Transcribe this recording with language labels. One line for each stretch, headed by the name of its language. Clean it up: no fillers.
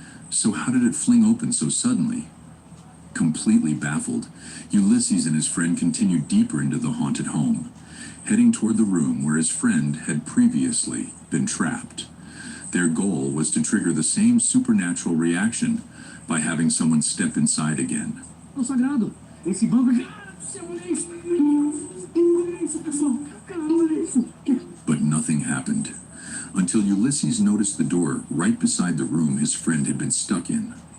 English: So how did it fling open so suddenly? Completely baffled, Ulysses and his friend continued deeper into the haunted home, heading toward the room where his friend had previously been trapped. Their goal was to trigger the same supernatural reaction by having someone step inside again.
Portuguese: O sagrado, esse banco aqui.
English: But nothing happened, until Ulysses noticed the door right beside the room his friend had been stuck in.